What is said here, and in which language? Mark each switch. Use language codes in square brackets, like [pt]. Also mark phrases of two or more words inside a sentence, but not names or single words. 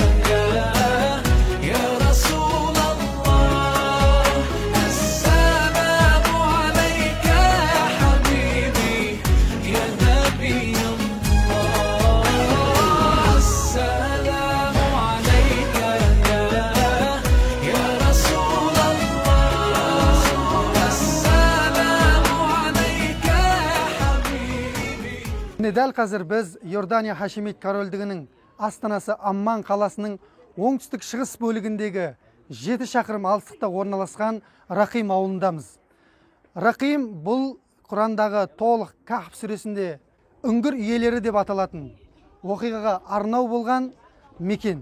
[ar] يا رسول الله السلام عليك يا حبيبي يا نبي الله السلام عليك يا رسول الله السلام عليك يا حبيبي. [kk] Дәл қазір біз Иордания Хашимит корольдігінің астанасы Амман қаласының оңтүстік шығыс бөлігіндегі 7 шақырым алыстықта орналасқан Рақим ауылындамыз. Рақим бұл Құрандағы толық Кахф сүресінде үңгір иелері деп аталатын оқиғаға арнау болған мекен.